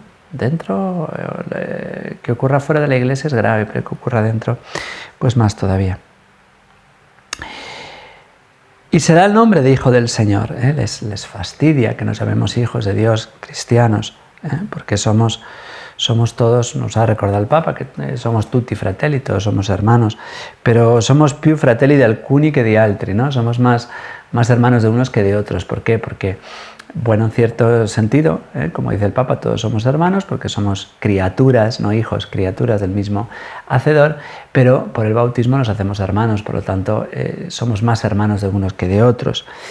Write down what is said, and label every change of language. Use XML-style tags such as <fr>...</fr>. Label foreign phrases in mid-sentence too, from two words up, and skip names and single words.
<es>Dentro, que ocurra fuera de la Iglesia es grave, pero que ocurra dentro, pues más todavía. Y se da el nombre de Hijo del Señor. Les fastidia que nos llamemos hijos de Dios, cristianos, porque somos todos, nos ha recordado el Papa, que somos</es> <it>tutti fratelli,</it> <es>todos somos hermanos, pero somos</es> <it>più fratelli di alcuni che di altri,</it> <es>¿no? Somos más hermanos de unos que de otros. ¿Por qué? Porque, bueno, en cierto sentido, como dice el Papa, todos somos hermanos porque somos criaturas, no hijos, criaturas del mismo Hacedor, pero por el bautismo nos hacemos hermanos, por lo tanto, somos más hermanos de unos que de otros.</es>